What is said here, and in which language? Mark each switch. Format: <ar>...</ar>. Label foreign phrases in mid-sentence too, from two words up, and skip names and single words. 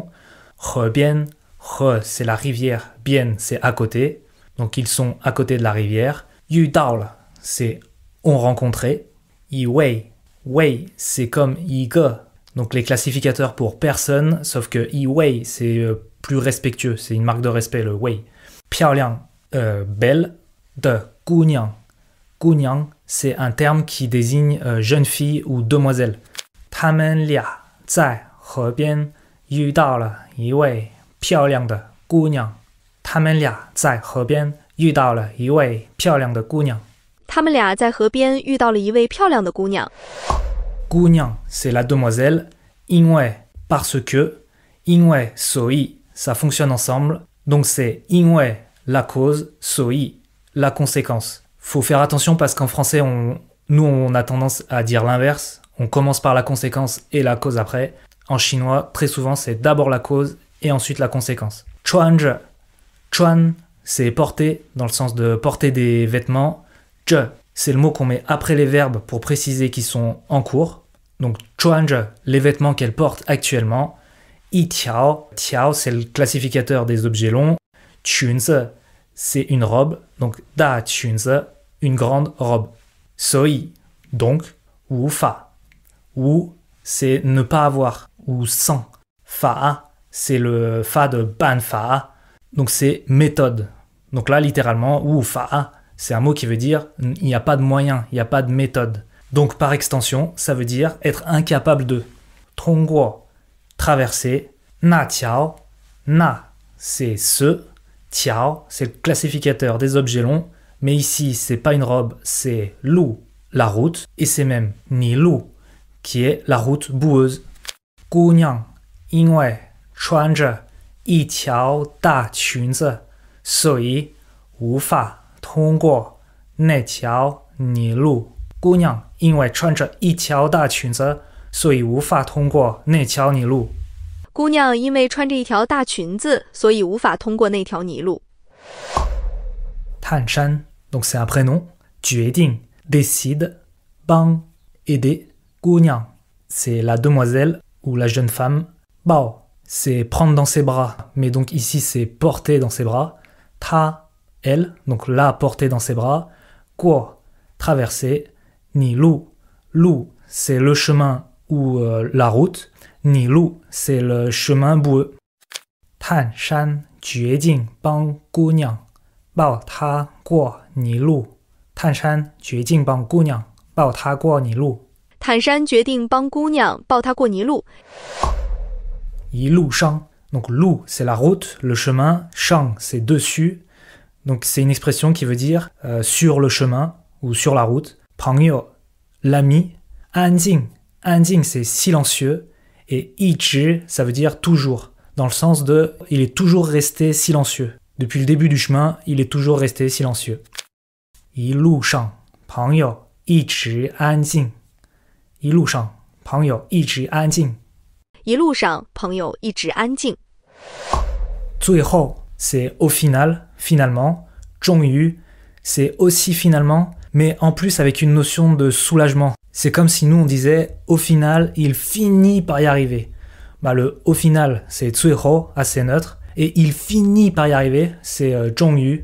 <fr>河边, 河 c'est la rivière, 边 c'est à côté. Donc ils sont à côté de la rivière.</fr> <zh>遇到了</zh> <fr>c'est on rencontré. 一位 wei c'est comme 一个. Donc les classificateurs pour personne, sauf que 一位 c'est plus respectueux, c'est une marque de respect le wei.</fr> <zh>漂亮 belle, 的姑娘.</zh> <fr>姑娘 c'est un terme qui désigne jeune fille ou demoiselle.</fr> <zh>他们俩在河边遇到了一位漂亮的姑娘。他们俩在河边遇到了一位漂亮的姑娘。他们俩在河边遇到了一位漂亮的姑娘。</zh> <fr>姑娘 c'est la demoiselle, 因为 parce que,</fr> <zh>因为所以</zh> <fr>ça fonctionne ensemble, donc c'est 因为 la cause, 所以 la conséquence. Faut faire attention parce qu'en français, nous on a tendance à dire l'inverse, on commence par la conséquence et la cause après. En chinois, très souvent, c'est d'abord la cause et ensuite la conséquence. 穿着 chuan, c'est porter, dans le sens de porter des vêtements. 着 c'est le mot qu'on met après les verbes pour préciser qu'ils sont en cours. Donc 穿着 les vêtements qu'elle porte actuellement.</fr> <zh>一条 tiao,</zh> <fr>c'est le classificateur des objets longs. 裙子 c'est une robe. Donc</fr> <zh>大裙子</zh> <fr>une grande robe. 所以 donc 无法 wu c'est ne pas avoir ou sans. Fa c'est le fa de ban fa. Donc c'est méthode. Donc là littéralement wu fa c'est un mot qui veut dire il n'y a pas de moyen, il n'y a pas de méthode. Donc par extension, ça veut dire être incapable de. 通过 traverser.</fr> <zh>那条,</zh> <fr>na c'est ce. Tiao c'est le classificateur des objets longs. Mais ici, c'est pas une robe, c'est Lu, la route, et c'est même Ni Lu, qui est la route boueuse.</fr> <zh>姑娘因为穿着一条大裙子，所以无法通过那条泥路。姑娘因为穿着一条大裙子，所以无法通过那条泥路。姑娘因为穿着一条大裙子，所以无法通过那条泥路。</zh> <fr>探山 donc c'est un prénom. 决定 décide. 帮 aider. 姑娘 c'est la demoiselle ou la jeune femme. 抱 c'est prendre dans ses bras, mais donc ici c'est porter dans ses bras. Ta, elle, donc la porter dans ses bras. 过 traverser. Ni lu, lu c'est le chemin ou la route. Ni lu c'est le chemin boueux.</fr> <zh>探山决定帮姑娘抱她过泥路。探山决定帮姑娘抱她过泥路。坦山决定帮姑娘抱她过泥路。一路上</zh> <fr>donc路 c'est la route, le chemin, 上 c'est dessus. Donc c'est une expression qui veut dire sur le chemin ou sur la route. 朋友 l'ami. 安静 c'est silencieux. Et 一直 ça veut dire toujours, dans le sens de il est toujours resté silencieux. Depuis le début du chemin, il est toujours resté silencieux.</fr> <zh>一路上朋友一直安静。一路上朋友一直安静。一路上朋友一直安静。</zh> <fr>最后 c'est au final, finalement. 终于 c'est aussi finalement, mais en plus avec une notion de soulagement. C'est comme si nous on disait au final, il finit par y arriver. Bah, le au final, c'est 最后, assez neutre, et il finit par y arriver, c'est 终于.</fr>